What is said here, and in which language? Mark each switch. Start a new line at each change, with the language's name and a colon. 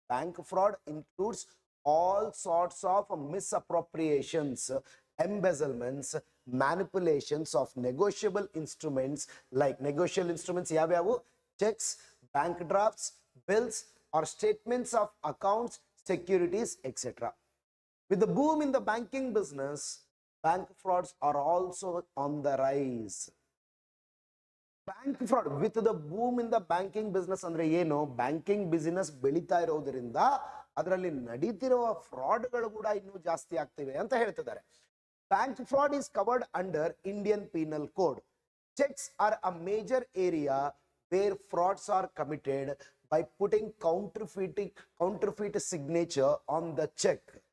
English: Bank fraud includes all sorts of misappropriations, embezzlements, manipulations of negotiable instruments like negotiable instruments ಯಾವ್ಯಾವು? checks, bank drafts, bills, or statements of accounts, securities, etc. With the boom in the banking business, bank frauds are also on the rise. Bank fraud with the boom in the banking business
Kannada: ಅಂದ್ರೆ ಏನು, banking business ಬೆಳೀತಾ ಇರೋದ್ರಿಂದ ಅದರಲ್ಲಿ ನಡೀತಿರುವ ಫ್ರಾಡ್ಗಳು ಕೂಡ ಇನ್ನೂ ಜಾಸ್ತಿ ಆಗ್ತಿವೆ ಅಂತ ಹೇಳ್ತಿದ್ದಾರೆ.
English: Bank fraud is covered under Indian Penal Code. Checks are a major area where frauds are committed by putting counterfeit signature on the check.